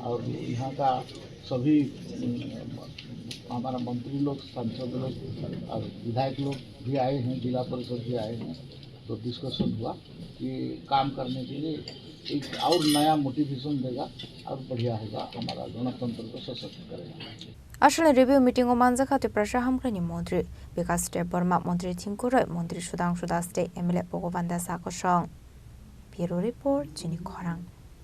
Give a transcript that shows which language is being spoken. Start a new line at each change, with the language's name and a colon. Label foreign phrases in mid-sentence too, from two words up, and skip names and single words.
Hindi: और यहाँ का सभी हमारा मंत्री लोग, सांसद लोग और विधायक लोग भी आए हैं, जिला परिषद भी आए हैं। तो डिस्कशन हुआ कि काम करने के लिए एक और नया मोटिवेशन देगा और बढ़िया होगा, हमारा गणतंत्र को सशक्त करेगा।
Kok Borok: Asal review Meetingo Manjakha Tripura Hamkrai Mantri Vikas Step Burma Mantri Tingkoro Mantri Sudang Sudaste MLA Pogobanda Sakosong Bureau Report Chini Khorang